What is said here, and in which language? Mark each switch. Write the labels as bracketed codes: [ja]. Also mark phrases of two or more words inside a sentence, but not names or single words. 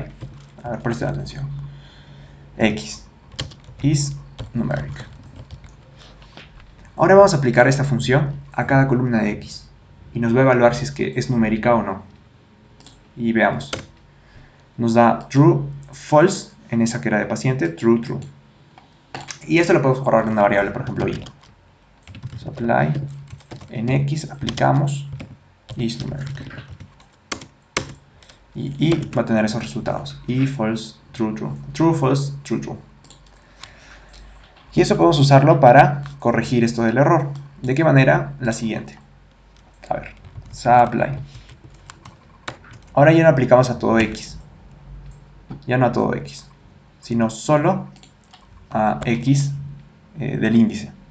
[es] A ver, presten atención. [en] X is numeric. [es] Ahora vamos a aplicar esta función a cada columna de X y nos va a evaluar si es que es numérica o no. Y veamos. Nos da [en] true, false, [es] en esa que era de paciente, [en] true, true. [es] Y esto lo podemos guardar en una variable, por ejemplo, i. Supply en X aplicamos isNumeric. Y va a tener esos resultados. [en] Y false, true, true. True, false, true, true. [es] Y eso podemos usarlo para corregir esto del error. ¿De qué manera? La siguiente. A ver, supply. Ahora ya no aplicamos a todo X. Ya no a todo X. Sino solo a X del índice.